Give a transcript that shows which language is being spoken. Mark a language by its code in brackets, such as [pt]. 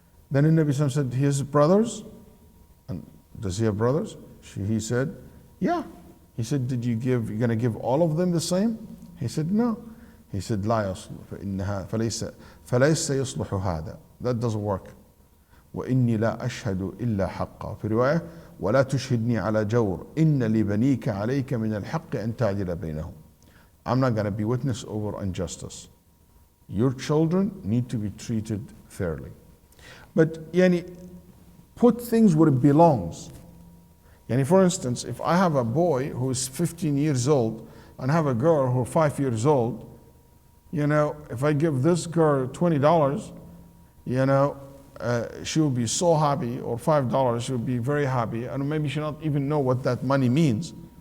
[en] Then the Nabi said, his brothers, and does he have brothers? He said, yeah. He said, you're going to give all of them the same? He said, no. He said, [ar] لا يصلح فليس يصلح هذا. [en] That doesn't work. [ar] وإني لا أشهد إلا حقا. في رواية ولا تشهدني على جور إن لبنيك عليك من الحق أن تعدل بينهم. [en] I'm not going to be witness over injustice. Your children need to be treated fairly. But put things where it belongs. For instance, if I have a boy who is 15 years old and have a girl who is 5 years old, if I give this girl $20, she will be so happy, or $5, she will be very happy, and maybe she not even know what that money means.